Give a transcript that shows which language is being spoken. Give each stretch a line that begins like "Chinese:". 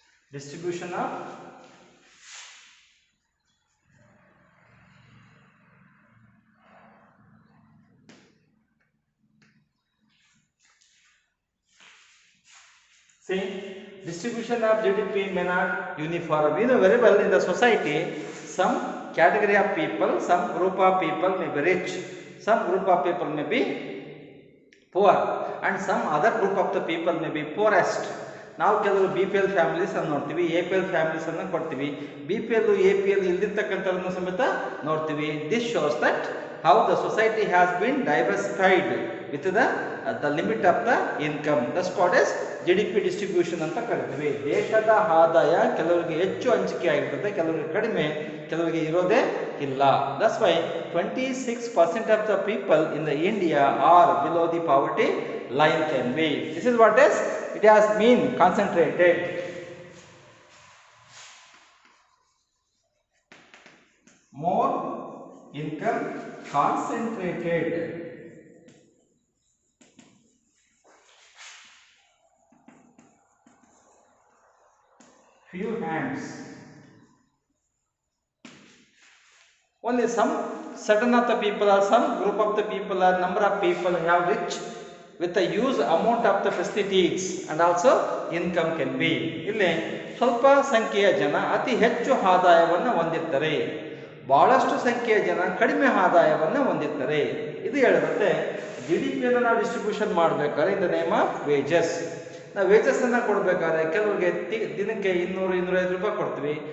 English: Distribution of distribution of GDP may not uniform. You know very well, in the society some category of people, some group of people may be rich, some group of people may be poor, and some other group of the people may be poorest.
Kannada: ನಾವು ಕೆಲವರು BPL families ಅನ್ನು ನೋಡ್ತೀವಿ, APL families ಅನ್ನು ಕೊಡ್ತೀವಿ, BPL APL ಇಲ್ದಿರ್ತಕ್ಕಂಥವ್ರನ್ನು ಸಮೇತ ನೋಡ್ತೀವಿ.
English: This shows that how the society has been diversified with the limit of the income. That's called as
Kannada: GDP distribution ಅಂತ ಕರಿತೀವಿ. ದೇಶದ ಆದಾಯ ಕೆಲವರಿಗೆ ಹೆಚ್ಚು ಹಂಚಿಕೆ ಆಗಿರ್ತದೆ, ಕೆಲವರಿಗೆ ಕಡಿಮೆ, ಕೆಲವರಿಗೆ ಇರೋದೇ ಇಲ್ಲ.
English: That's why 26% of the people in the India are below the poverty line can be. This is what as it has been concentrated. More income concentrated. Few hands. Only some certain of the people or some group of the people or number of people have rich with a huge amount of the facilities and also income can be.
Kannada: ಇಲ್ಲಿ ಸ್ವಲ್ಪ ಸಂಖ್ಯೆಯ ಜನ ಅತಿ ಹೆಚ್ಚು ಆದಾಯವನ್ನು ಹೊಂದಿರ್ತಾರೆ, ಬಹಳಷ್ಟು ಸಂಖ್ಯೆಯ ಜನ ಕಡಿಮೆ ಆದಾಯವನ್ನು ಹೊಂದಿರ್ತಾರೆ. ಇದು ಹೇಳಿದ್ರೆ GDPಯನ್ನು ನಾವು ಡಿಸ್ಟ್ರಿಬ್ಯೂಷನ್ ಮಾಡಬೇಕಾದ್ರೆ
English: In the name of wages.
Kannada: ನಾವು ವೇಜಸ್ಸನ್ನು ಕೊಡಬೇಕಾದ್ರೆ ಕೆಲವರಿಗೆ ದಿನಕ್ಕೆ 200-250 ರೂಪಾಯಿ ಕೊಡ್ತೀವಿ.